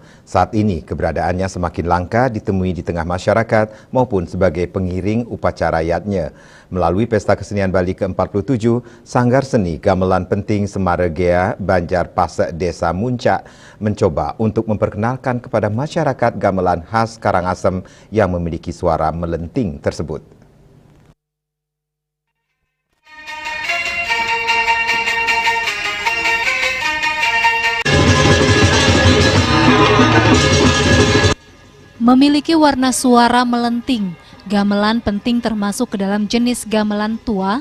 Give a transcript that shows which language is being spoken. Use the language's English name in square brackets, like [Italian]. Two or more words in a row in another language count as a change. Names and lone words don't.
[Indonesian] Saat ini keberadaannya semakin langka ditemui di tengah masyarakat maupun sebagai pengiring upacara yatnya. Melalui Pesta Kesenian Bali ke-47, Sanggar Seni Gamelan Penting Semaregea Banjarpase Desa Muncak mencoba untuk memperkenalkan kepada masyarakat gamelan khas Karangasem yang memiliki suara melenting tersebut. Memiliki warna suara melenting, gamelan penting termasuk ke dalam jenis gamelan tua.